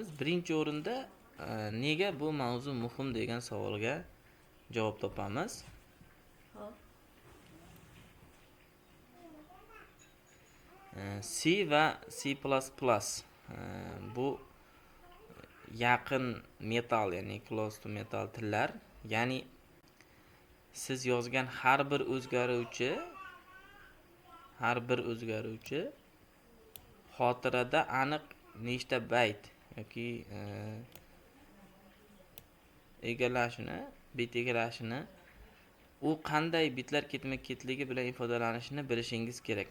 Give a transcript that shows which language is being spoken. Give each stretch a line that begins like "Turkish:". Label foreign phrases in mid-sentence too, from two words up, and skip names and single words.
Uzbek: Birinchi o'rinda nega bu mavzu muhim degan savolga javob topamiz. C va C++ bu yaqin metal, ya'ni
English: close to metal
Uzbek: tillar, ya'ni siz yozgan har bir o'zgaruvchi xotirada aniq nechta bayt yoki bit egallashini, u qanday bitlar ketma-ketligi bilan ifodalanishini bilishingiz kerak.